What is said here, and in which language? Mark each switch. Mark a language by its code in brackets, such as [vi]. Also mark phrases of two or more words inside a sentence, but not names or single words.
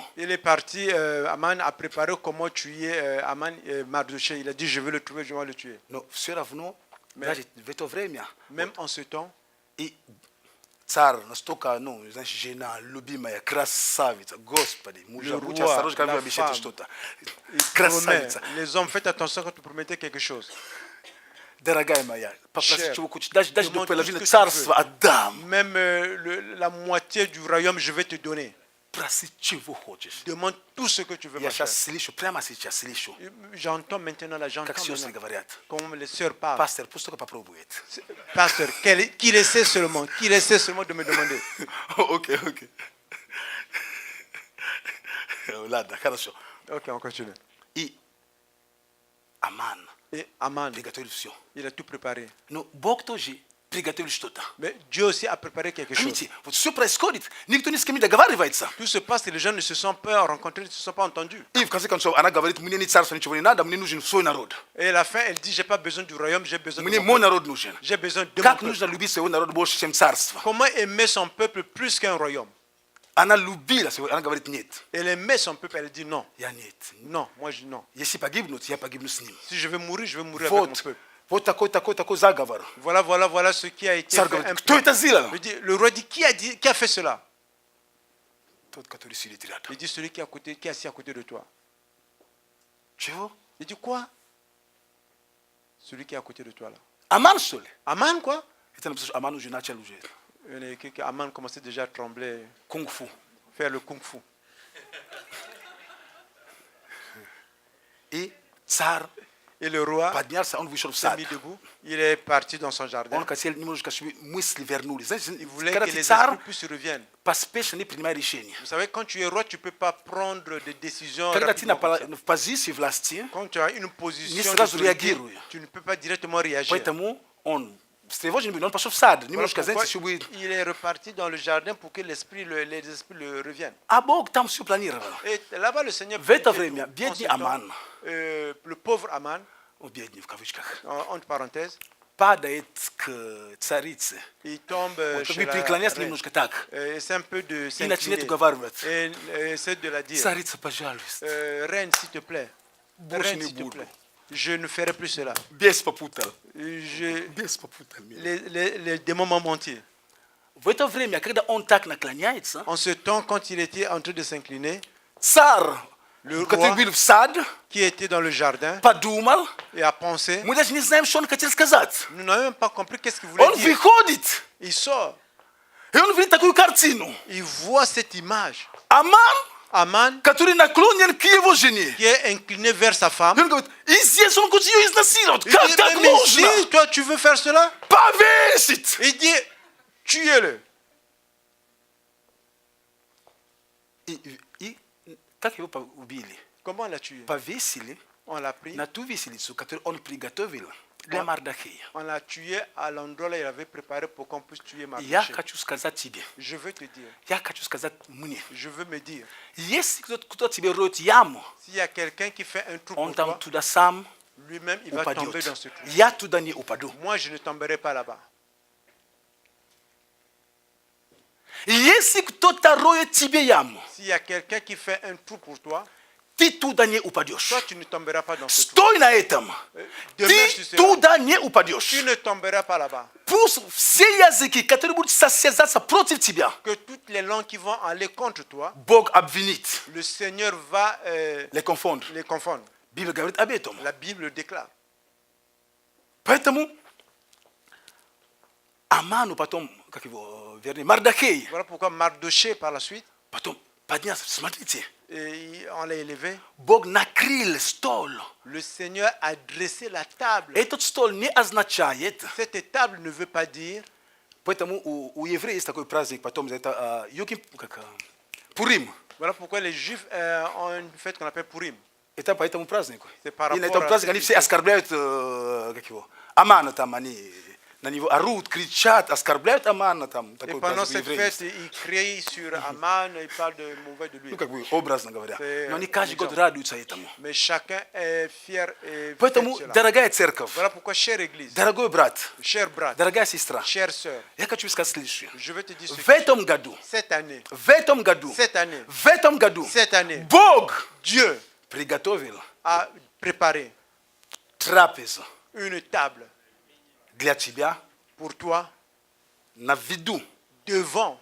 [fr] il est parti, Aman a préparé comment tuer Mardoché. Il a dit, je vais le trouver, je vais le tuer. [ru] Но все равно, даже в это время, [fr] Même en ce temps, [ru] и царь настолько, знаешь, жена, любимая, красавица, Господи, мужа, [fr] Le [ru] будь [fr] roi, [ru] осторожен, когда вы [fr] la [ru] обещаете [fr] femme. [ru] что-то. [fr] il [ru] Красавица. [fr] promet. Les hommes, faites attention quand vous promettez quelque chose. [ru] Дорогая моя, попроси, [fr] Cher, [ru] чего хочешь, даже до [fr] demande [ru] половины [fr] tout ce que tu [ru] царства [fr] veux. [ru] отдам. [fr] Même la moitié du royaume, je vais te donner. [ru] Проси, чего хочешь. [fr] Demande tout ce que tu veux, [ru] Я [fr] ma chère. [ru] сейчас слышу, прямо сейчас слышу, [fr] J'entends maintenant là, j'entends [ru] как сестры [fr] maintenant [ru] говорят. [fr] comment les sœurs parlent. [ru] Пастор, пусть только попробует. [fr] Pasteur, qu'il essaie seulement de me demander. [ru] Окей. Ладно, хорошо. [fr] Ok, on continue. [ru] И Аман [fr] Et Aman, [ru] приготовил все. [fr] il a tout préparé. [ru] Но Бог тоже приготовил что-то. [fr] Mais Dieu aussi a préparé quelque chose. [ru] Поймите, вот все происходит, никто ни с кем не договаривается. [fr] Tout se passe et les gens ne se sont pas rencontrés, ne se sont pas entendus. [ru] И в конце концов она говорит, мне не царство, ничего не надо, мне нужен свой народ. [fr] Et à la fin, elle dit, j'ai pas besoin du royaume, j'ai besoin de [ru] Мне [fr] mon [ru] мой [fr] peuple. [ru] народ нужен. [fr] J'ai besoin de mon [ru] Как [fr] peuple. [ru] нужно любить своего народа больше, чем царство? [fr] Comment aimer son peuple plus qu'un royaume? [ru] Она любила своего, она говорит, нет, [fr] Elle aimait son peuple, elle dit non. [ru] я нет. [fr] Non, moi je dis non. [ru] Если погибнуть, я погибну с ним. [fr] Si je vais mourir avec mon [ru] Вот, [fr] peuple. [ru] вот такой заговор. [fr] Voilà ce qui a été [ru] Царь [fr] fait. [ru] говорит, [fr] un [ru] кто [fr] plan. [ru] это сделал? [fr] Il dit, le roi dit, qui a fait cela? [ru] Тот, который сидит рядом. [fr] Il dit, celui qui est assis à côté de toi. [ru] Чего? [fr] Il dit, quoi? Celui qui est à côté de toi là. [ru] Аман, что ли? [fr] Aman, quoi? [ru] Это написано, что Аман уже начал уже [fr] Aman commençait déjà à trembler, [ru] кунг-фу. [fr] faire le kung-fu. [ru] И царь [fr] Et le roi [ru] поднялся, он вышел в [fr] s'est [ru] сад. [fr] mis debout. Il est parti dans son jardin. [ru] Он хотел немножко, чтобы мысли вернулись. Знаете, [fr] Il voulait [ru] когда [fr] que [ru] ты [fr] les [ru] царь, [fr] esprits puissent reviennent. [ru] поспешно не принимай решения. [fr] Vous savez, quand tu es roi, tu ne peux pas prendre des décisions [ru] Когда ты [fr] rapidement comme ça. [ru] в позиции власти, [fr] Quand tu as une position [ru] Не сразу [fr] d'autorité, [ru] реагируй. [fr] tu ne peux pas directement réagir. [ru] поэтому он встревожен был, он пошел в сад. [fr] Voilà [ru] Немножко, [fr] pourquoi [ru] знаете, чтобы... [fr] il est reparti dans le jardin pour que les esprits le reviennent. [ru] А Бог там все планировал. [fr] Et là-bas, le Seigneur [ru] В это [fr] fait [ru] время [fr] tout. En [ru] бедный ce temps, Аман, [fr] le pauvre Aman, [ru] бедный в кавычках, [fr] entre parenthèses, [ru] падает к царице. [fr] il tombe [ru] Он [fr] chez [ru] как бы [fr] la [ru] преклоняется [fr] reine. [ru] немножко так. [fr] C'est un peu de [ru] И начинает [fr] s'incliner. [ru] уговаривать. [fr] Et essaie de la dire. [ru] Царица, пожалуйста. [fr] Reine, s'il te plaît. [ru] Больше [fr] Reine, [ru] не [fr] s'il te [ru] буду. [fr] plaît. Je ne ferai plus cela. [ru] Бес попутал. [fr] Je- [ru] Бес попутал меня. [fr] les démons m'ont menti. [ru] В это время, когда он так наклоняется, [fr] En ce temps, quand il était en train de s'incliner, [ru] царь, [fr] le [ru] который [fr] roi [ru] был в сад, [fr] qui était dans le jardin [ru] подумал, [fr] et a pensé, [ru] мы даже не знаем, что он хотел сказать. [fr] nous n'avons même pas compris qu'est-ce qu'il voulait [ru] Он [fr] dire. [ru] выходит, [fr] Il sort, [ru] и он видит такую картину. [fr] il voit cette image. [ru] Аман, [fr] Aman, [ru] который наклонен к его жене. [fr] qui est incliné vers sa [ru] И [fr] femme, [ru] он говорит, и здесь он хочет ее изнасиловать. [fr] il [ru] Как [fr] dit, [ru] так [fr] mais [ru] можно? [fr] si toi tu veux faire cela, [ru] Повесить! [fr] il dit, tuez-le. [ru] И так его убили. [fr] Comment on l'a tué? [ru] Повесили [fr] On l'a pris, [ru] на ту виселицу, которую он приготовил для Мардахея. [fr] on l'a tué à l'endroit là il avait préparé pour qu'on puisse tuer [ru] Я [fr] Mardochée. [ru] хочу сказать тебе, [fr] Je veux te dire, [ru] я хочу сказать мне, [fr] je veux me dire, [ru] если кто тебе роет яму, [fr] s'il y a quelqu'un qui fait un trou [ru] он [fr] pour [ru] там [fr] toi, [ru] туда сам [fr] lui-même il va tomber dans [ru] упадет. [fr] ce trou. [ru] Я туда не упаду. [fr] Moi je ne tomberai pas là-bas. [ru] Если кто-то роет тебе яму, [fr] S'il y a quelqu'un qui fait un trou pour toi, [ru] ты туда не упадешь. [fr] toi tu ne tomberas pas dans ce trou. [ru] Стой на этом. [fr] Demeure sur [ru] Ты [fr] cela. [ru] туда не упадешь. [fr] Tu ne tomberas pas là-bas. [ru] Пусть все языки, которые будут состязаться против тебя, [fr] Que toutes les langues qui vont aller contre toi, [ru] Бог обвинит, [fr] le Seigneur va les confondre. les confondre. [ru] Библия говорит об этом. [fr] La Bible le déclare. [ru] Поэтому Аману потом, как его, вернее, Мардахей, [fr] Voilà pourquoi Mardochée par la suite, [ru] потом поднялся. Смотрите, [fr] on l'a élevé. [ru] Бог накрыл стол. [fr] Le Seigneur a dressé la table. [ru] Этот стол не означает, [fr] Cette table ne veut pas dire, [ru] поэтому у евреев есть такой праздник, потом это Йоким, как, Пурим. [fr] voilà pourquoi les Juifs ont une fête qu'on appelle Purim. [ru] Это по этому празднику. [fr] C'est par [ru] И на [fr] rapport [ru] этом [fr] à [ru] празднике они [fr] cette [ru] все [fr] fête. [ru] оскорбляют, как его, Амана там они на него орут, кричат, оскорбляют Амана там, [fr] Et [ru] такой [fr] pendant [ru] праздник [fr] cette [ru] евреев. [fr] fête, il crie sur Aman, il parle de mauvais de lui. [ru] Ну, как бы образно говоря. [fr] C'est [ru] Но они каждый год [fr] exemple. [ru] радуются этому. [fr] Mais chacun est fier et fête [ru] Поэтому, [fr] cela. [ru] дорогая церковь, [fr] Voilà pourquoi, chère Église, [ru] дорогой брат, [fr] cher brat, [ru] дорогая сестра, [fr] chère sœur, [ru] я хочу сказать следующее. [fr] je veux te dire [ru] В [fr] ceci. [ru] этом году, [fr] Cette année, [ru] в этом году, [fr] cette année, [ru] в этом году [fr] cette année, [ru] Бог [fr] Dieu [ru] приготовил [fr] a préparé [ru] трапезу [fr] une table [ru] для тебя [fr] pour toi [ru] на виду [fr] devant